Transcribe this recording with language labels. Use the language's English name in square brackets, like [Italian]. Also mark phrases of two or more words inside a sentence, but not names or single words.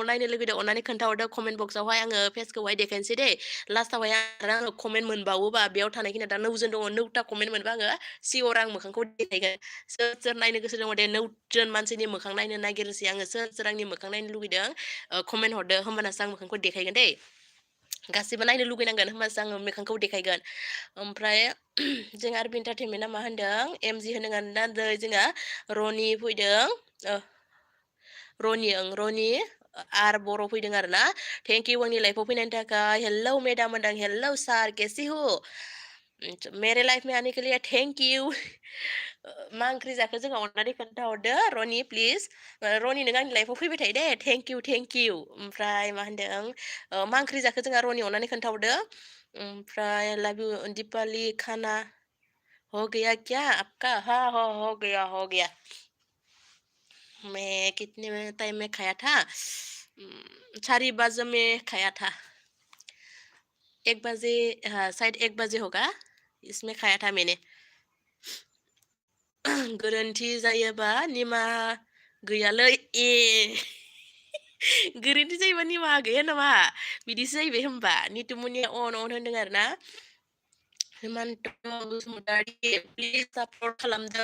[Bodo] नायनो लुगैदों अननानै खोन्थाहरदो कमेन्ट बक्सआवहाय आङो फेसखौहाय देखायनोसै दे लास्टावहाय आङो कमेन्ट मोनबावोबा बेयाव थानायखिनि दा 9 दङ 9ता कमेन्ट मोनबा आङो सिअर आं मोखांखौ देखायगोन सोर सोर नायनो गोसो दङ दे 9 मानसिनि मोखां नायनो नागिरनोसै आङो सोर सोर आंनि मोखां नायनो लुगैदों कमेन्ट हरदो होमबानासो आं मोखांखौ देखायगोन दे गासिबो नायनो लुगैनांगोन होमबासो आङो मोखांखौ देखायगोन ओमफ्राय जों आरबि एन्टारटेनमेन्टआ मा होनदों एम जि होनदों आरोना जोंहा रनि फैदों रनि आर बर' फैदों आरो ना [English] thank you [Bodo] आंनि लाइफआव फैनायनि थाखाय [English] hello madam [Bodo] होनदों [Hindi] हेलौ सार कैसी हो मेरे लाइफ में आने के लिए [English] thank you [Bodo] मा ओंख्रि जाखो जोंहा अननानै खोन्थाहरदो रनि प्लिज रनि नों आंनि लाइफआव फैबाय थायो दे [English] thank you [Bodo] ओमफ्राय मा होनदों मा ओंख्रि जाखो जोंहा रनि अननानै खोन्थाहरदो ओमफ्राय [English] love you [Bodo] दीपाली [Hindi] खाना हो गया क्या आपका? हाँ, हो गया, हो गया। मैं कितने में टाइम में खाया था? 4:15 में खाया था। 1 बजे हाँ, शायद 1 बजे होगा, इसमें खाया था मैंने। [Bodo] गोरोन्थि जायोबा निमाहा गैयालै ए गोरोन्थि जायोबा निमाहा गैया नामा? बिदिसो जाहैबाय होमबा। नितुमुनिया अन होनदों आरोना। हिमान्त बसुमतारी [English] please support [Bodo] खालामदो।